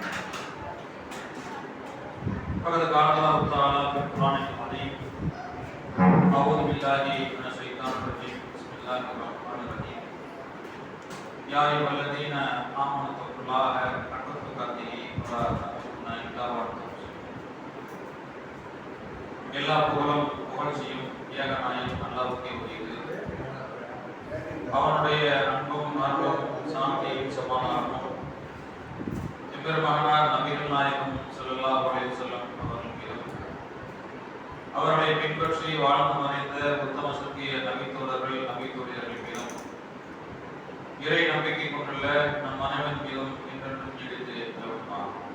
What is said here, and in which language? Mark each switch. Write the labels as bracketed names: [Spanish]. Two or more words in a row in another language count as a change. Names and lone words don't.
[Arabic] فقد قال الله تعالى في القرآن الكريم أعوذ بالله من الشيطان الرجيم بسم الله الرحمن الرحيم يا أيها الذين آمنوا اتقوا الله حق تقاته ولا تموتن إلا وأنتم مسلمون [Tamil] எல்லா புகழும் புகழ்ச்சியும் ஏகநாயகன் அல்லாஹ்வுக்கே உரியது. அவனுடைய அன்பும் அருளும் சாந்தியும் சமாதானமும் எம்பெருமானார் நபிகள் நாயகம் [Arabic] صلى الله عليه وسلم [Tamil] அவர்கள் மீதும் அவர்களை பின்பற்றி வாழ்ந்து மறைந்த உத்தம சத்திய நபித்தோழர்கள் நபித்தோழியர்கள் மீதும் இறை நம்பிக்கை கொண்டுள்ள நம் அனைவரின் மீதும் என்றென்றும் நீடித்து நிலவுமாகும்.